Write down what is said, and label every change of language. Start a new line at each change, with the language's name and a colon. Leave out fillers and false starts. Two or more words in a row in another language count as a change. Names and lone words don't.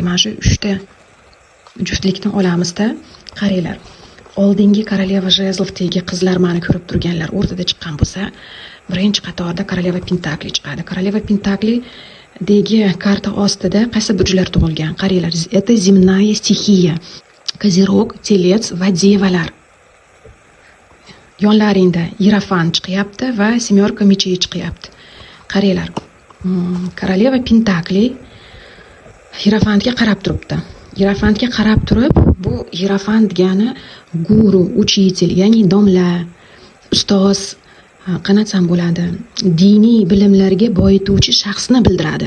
Uzbek: Mana shu 3 ta juftlikni olamizda. Qaranglar. Oldingi
Russian: королева жезловдаги
Uzbek: qizlar meni ko'rib turganlar o'rtada chiqqan bo'lsa, birinchi qatorda
Russian: королева пентаклей
Uzbek: chiqadi.
Russian: Королева пентаклей
Uzbek: degi karta ostida qaysi burjlar tug'ilgan? Qaranglar,
Russian: это земная стихия.
Uzbek: Kozirog, Telets va Devalar. Yonlaringda Yerofant chiqyapti va
Russian: Семёрка мечей
Uzbek: chiqyapti. Qaranglar.
Russian: Королева пентаклей
Uzbek: Yerofantga qarab turibdi. Yerofantga qarab turib, bu Yerofant degani guru, uchitel, ya'ni domla, ustoz, qanatsam bo'ladi, diniy bilimlarga boyituvchi shaxsni bildiradi.